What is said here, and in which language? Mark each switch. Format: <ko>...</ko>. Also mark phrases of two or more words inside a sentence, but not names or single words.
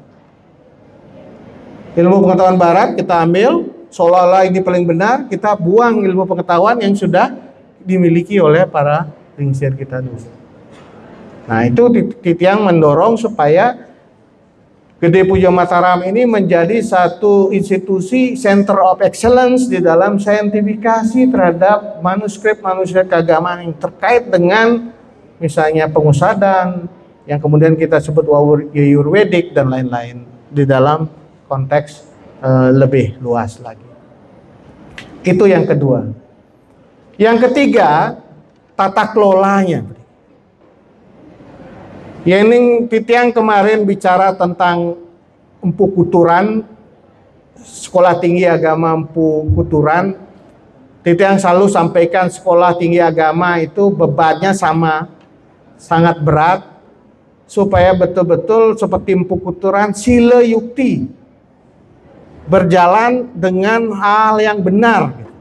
<id>Ilmu pengetahuan barat kita ambil, seolah-olah ini paling benar, kita buang ilmu pengetahuan yang sudah dimiliki oleh para lingsir kita dulu. Nah, itu Titiang mendorong supaya Gede Pujo Mataram ini menjadi satu institusi</id> <en>center of excellence</en> <id>di dalam saintifikasi terhadap manuskrip-manuskrip keagamaan yang terkait dengan misalnya pengusadan, yang kemudian kita sebut Yayurwedik dan lain-lain di dalam konteks lebih luas lagi. Itu yang kedua. Yang ketiga, tata kelolanya.</id> <ban>Yening Titiang</ban> <id>kemarin bicara tentang Empu Kuturan, Sekolah Tinggi Agama Empu Kuturan. Titiang selalu sampaikan sekolah tinggi agama itu bebannya sama, sangat berat, supaya betul-betul seperti Empu Kuturan, sila yukti, berjalan dengan hal yang benar.</id>